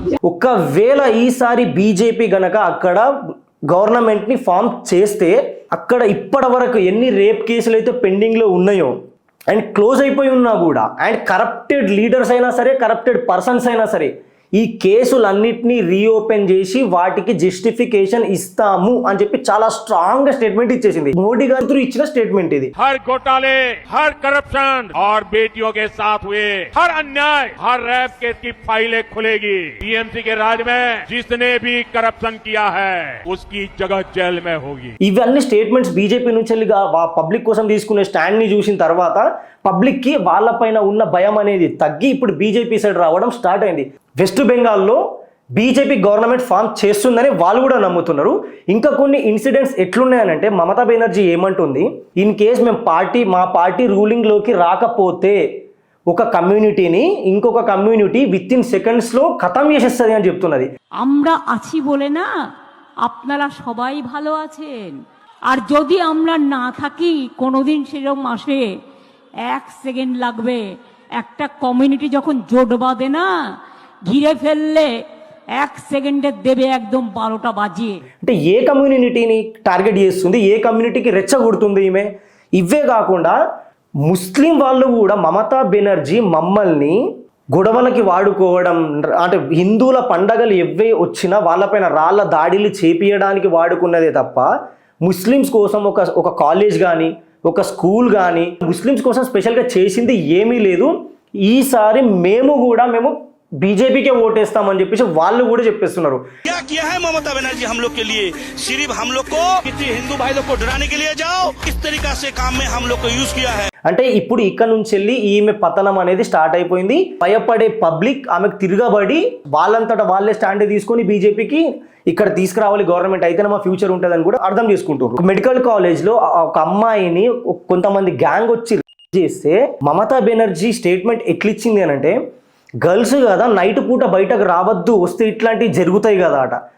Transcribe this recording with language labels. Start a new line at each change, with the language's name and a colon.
Telugu: ఒకవేళ ఈసారి బీజేపీ గనక అక్కడ గవర్నమెంట్ ని ఫామ్ చేస్తే అక్కడ ఇప్పటి వరకు ఎన్ని రేప్ కేసులు అయితే పెండింగ్ లో ఉన్నాయో అండ్ క్లోజ్ అయిపోయి ఉన్నా కూడా అండ్ కరప్టెడ్ లీడర్స్ అయినా సరే, కరప్టెడ్ పర్సన్స్ అయినా సరే, ఈ కేసులన్నిటినీ రీఓపెన్ చేసి వాటికి జస్టిఫికేషన్ ఇస్తాము అని చెప్పి చాలా స్ట్రాంగ్ స్టేట్మెంట్ ఇచ్చేసింది। మోడీ గారు ఇచ్చిన స్టేట్మెంట్ ఇది।
Hindi: हर घोटाले, हर करप्शन और बेटियों के साथ हुए हर अन्याय, हर रैप केस की फाइलें खुलेगी। टीएमसी के राज में जिसने भी करप्शन किया है उसकी जगह जेल में होगी।
Telugu: ఇవన్నీ స్టేట్మెంట్స్ బీజేపీ నుంచి పబ్లిక్ కోసం తీసుకునే స్టాండ్ ని చూసిన తర్వాత పబ్లిక్ కి వాళ్ళపైన ఉన్న భయం అనేది తగ్గి ఇప్పుడు బీజేపీ సైడ్ రావడం స్టార్ట్ అయింది। వెస్ట్ బెంగాల్లో బీజేపీ గవర్నమెంట్ ఫామ్ చేస్తుందని వాళ్ళు కూడా నమ్ముతున్నారు। ఇంకా కొన్ని ఇన్సిడెంట్స్ ఎట్లున్నాయనంటే మమతా బెనర్జీ ఏమంటుంది, ఇన్ కేస్ మా పార్టీ రూలింగ్లోకి రాకపోతే ఒక కమ్యూనిటీని ఇంకొక కమ్యూనిటీ విత్ ఇన్ సెకండ్స్లో ఖతం చేసేస్తుంది అని చెప్తున్నది।
Bangla: আমরা আছি বলে না আপনারা সবাই ভালো আছেন, আর যদি আমরা না থাকি কোনোদিন সেরকম আসে 1 সেকেন্ড লাগবে, একটা কমিউনিটি যখন জোট বাঁধে না ঘিরে ফেললে 1 সেকেন্ডে দেবে একদম 12টা বাজিয়ে।
Telugu: అంటే ఏ కమ్యూనిటీని టార్గెట్ చేస్తుంది, ఏ కమ్యూనిటీకి రెచ్చగొడుతుంది ఈమె? ఇవే కాకుండా ముస్లిం వాళ్ళు కూడా మమతా బెనర్జీ మమ్మల్ని గొడవలకి వాడుకోవడం, అంటే హిందువుల పండగలు ఎవ్వే వచ్చినా వాళ్ళపైన రాళ్ళ దాడిలు చేపియడానికి వాడుకున్నదే తప్ప ముస్లిమ్స్ కోసం ఒక కాలేజ్ కానీ ఒక స్కూల్ కానీ ముస్లిమ్స్ కోసం స్పెషల్గా చేసింది ఏమీ లేదు. ఈసారి మేము బీజేపీకే ఓటేస్తామని చెప్పేసి వాళ్ళు కూడా చెప్పేస్తున్నారు.
Hindi: क्या किया है ममता बनर्जी हम लोग के लिए? सिर्फ हम लोग को किसी हिंदू भाई लोग को डराने के लिए जाओ, इस तरीका से काम में हम लोग को यूज किया है.
Telugu: అంటే ఇప్పుడు ఇక్కడ నుంచి వెళ్ళి ఈమె పతనం అనేది స్టార్ట్ అయిపోయింది. భయపడే పబ్లిక్ ఆమెకు తిరగబడి వాళ్ళంతటా వాళ్ళే స్టాండ్ తీసుకొని బీజేపీకి ఇక్కడ తీసుకురావాలి గవర్నమెంట్ అయితేనే మా ఫ్యూచర్ ఉంటుందని కూడా అర్థం చేసుకుంటారు. మెడికల్ కాలేజ్లో ఒక అమ్మాయిని కొంతమంది గ్యాంగ్ వచ్చి చేస్తే మమతా బెనర్జీ స్టేట్మెంట్ ఎట్లిచ్చింది అని అంటే, గర్ల్స్ కదా నైట్ పూట బయటకు రావద్దు, వస్తే ఇట్లాంటివి జరుగుతాయి కదా అట.